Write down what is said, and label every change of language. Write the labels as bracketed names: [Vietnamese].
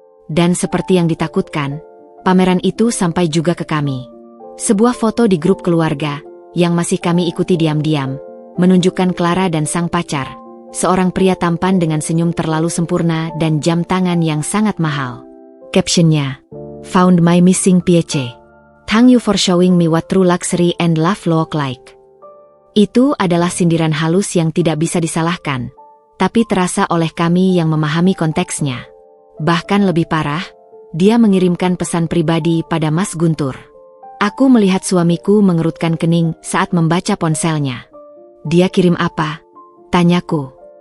[Indonesian] Dan seperti yang ditakutkan, pameran itu sampai juga ke kami. Sebuah foto di grup keluarga, yang masih kami ikuti diam-diam, menunjukkan Clara dan sang pacar, seorang pria tampan dengan senyum terlalu sempurna dan jam tangan yang sangat mahal. [English] Captionnya, "Found my missing piece. Thank you for showing me what true luxury and love look like." [Indonesian] Itu adalah sindiran halus yang tidak bisa disalahkan, tapi terasa oleh kami yang memahami konteksnya. Bahkan lebih parah, dia mengirimkan pesan pribadi pada Mas Guntur. Aku melihat suamiku mengerutkan kening saat membaca ponselnya. Dia kirim apa? Tanyaku.